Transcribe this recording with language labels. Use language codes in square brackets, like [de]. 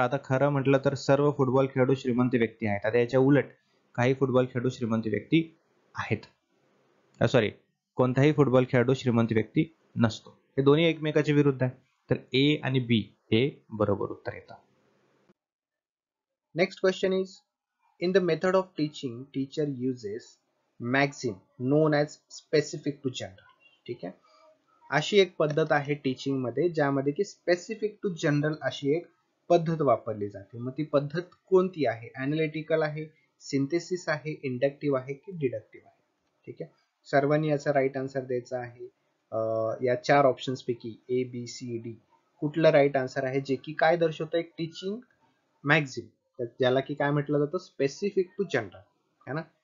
[mr] आता खरं म्हटलं तर सर्व फुटबॉल खेळाडू श्रीमंत व्यक्ती आहेत. आता याच्या उलट काही फुटबॉल खेळाडू श्रीमंत व्यक्ती आहेत, सॉरी कोणताही फुटबॉल खेळाडू श्रीमंत व्यक्ती नसतो. हे दोन्ही एकमेकाच्या विरुद्ध आहे, तर ए आणि बी हे बरोबर उत्तर येतं. [en] Next question is, in the method of teaching, teacher uses maxim known as specific to general. [mr] ठीक आहे, अशी एक पद्धत आहे टीचिंग मध्ये ज्यामध्ये की स्पेसिफिक टू जनरल अशी एक पद्धत वापरली जाते. मग ती पद्धत कोणती आहे, अनालिटिकल आहे, सिंथेसिस आहे, इंडक्टिव्ह आहे की डिडक्टिव्ह आहे? ठीक आहे, सर्वांनी याचा राईट आन्सर द्यायचा आहे. या चार ऑप्शन्स पैकी ए बी सी डी कुठलं राईट आन्सर आहे, जे की काय दर्शवतं, एक टीचिंग मॅक्झिम, ज्याला की काय म्हटलं जातं, स्पेसिफिक टू जनरल, है ना?